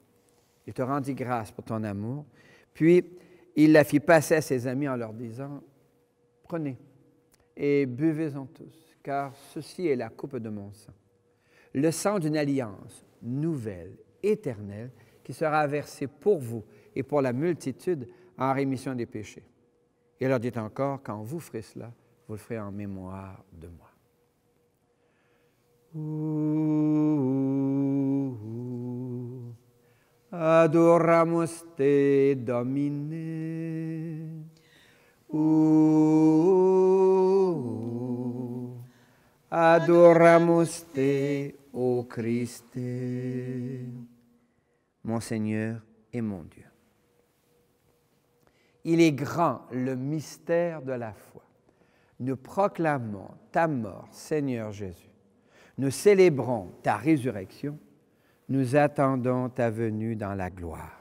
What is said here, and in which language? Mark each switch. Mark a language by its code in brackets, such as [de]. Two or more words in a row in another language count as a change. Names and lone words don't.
[fr] Il te rendit grâce pour ton amour, puis il la fit passer à ses amis en leur disant, « Prenez et buvez-en tous, car ceci est la coupe de mon sang, le sang d'une alliance nouvelle, éternelle, qui sera versé pour vous et pour la multitude en rémission des péchés. » Et il leur dit encore, « Quand vous ferez cela, vous le ferez en mémoire de moi. [la] » Adoramus te, Domine. Adoramus te, ô Christe. [fr] Mon Seigneur et mon Dieu. Il est grand le mystère de la foi. Nous proclamons ta mort, Seigneur Jésus. Nous célébrons ta résurrection. Nous attendons ta venue dans la gloire.